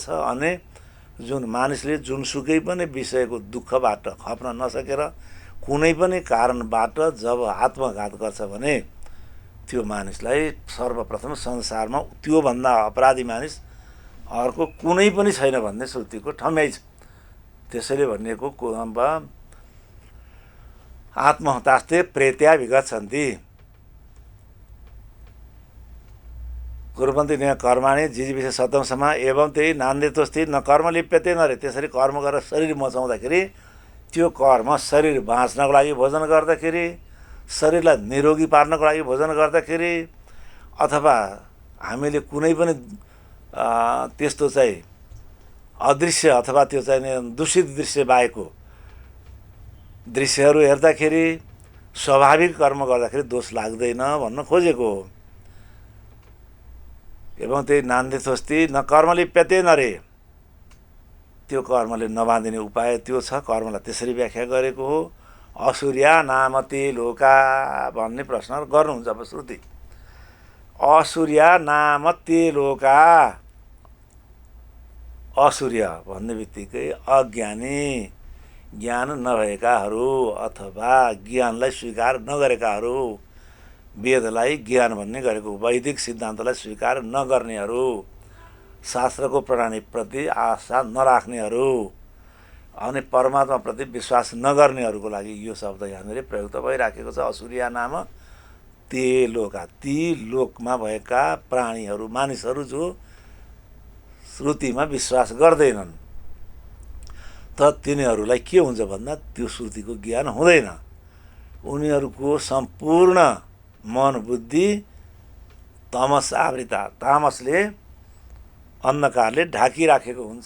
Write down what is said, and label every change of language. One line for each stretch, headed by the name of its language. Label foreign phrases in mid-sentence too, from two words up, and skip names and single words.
Nepali: अनि जुन मानिसले जुनसुकै पनि विषयको दुःखबाट खप्न नसकेर कुनै पनि कारणबाट जब आत्मघात गर्छ भने त्यो मानिसलाई सर्वप्रथम संसारमा त्योभन्दा अपराधी मानिस अर्को कुनै पनि छैन भन्ने श्रुतिको ठम्याइ छ। त्यसैले भनिएको
Sanskrit: आत्महतास्ते प्रेत्या विगच्छन्ति कुर्वन्ति न कर्माणि जी विषय शतमसम्म एवं त्यही नान्देतोस्ति न कर्म लिप्यते नरे।
Nepali: त्यसरी कर्म गरेर शरीर मचाउँदाखेरि त्यो कर्म शरीर बाँच्नको लागि भोजन गर्दाखेरि, शरीरलाई निरोगी पार्नको लागि भोजन गर्दाखेरि, अथवा हामीले कुनै पनि त्यस्तो चाहिँ अदृश्य अथवा त्यो चाहिँ दूषित दृश्य बाहेकको दृश्यहरू हेर्दाखेरि, स्वाभाविक कर्म गर्दाखेरि दोष लाग्दैन भन्न खोजेको हो।
Sanskrit: एवं त्यही नान्देथोस्ति न कर्म लिप्यते नरे,
Nepali: त्यो कर्मले नबाँधिने उपाय त्यो छ। कर्मलाई त्यसरी व्याख्या गरेको हो।
Sanskrit: असुर्या नामते लोका
Nepali: भन्ने प्रश्न गर्नुहुन्छ अब श्रुति।
Sanskrit: असुर्या नामते लोका,
Nepali: असुर्य भन्ने बित्तिकै अज्ञानी, ज्ञान नभएकाहरू अथवा ज्ञानलाई स्वीकार नगरेकाहरू, वेदलाई ज्ञान भन्ने गरेको वैदिक सिद्धान्तलाई स्वीकार नगर्नेहरू, शास्त्रको प्रणालीप्रति आशा नराख्नेहरू, अनि परमात्माप्रति विश्वास नगर्नेहरूको लागि यो शब्द यहाँनिर प्रयुक्त भइराखेको छ।
Sanskrit: असुर्या नाम ते लोका,
Nepali: ती लोकमा भएका प्राणीहरू, मानिसहरू जो श्रुतिमा विश्वास गर्दैनन्, त तिनीहरूलाई के हुन्छ भन्दा त्यो श्रुतिको ज्ञान हुँदैन। उनीहरूको सम्पूर्ण मन बुद्धि
Sanskrit: तमस आवृता,
Nepali: तामसले अन्धकारले ढाकिराखेको हुन्छ।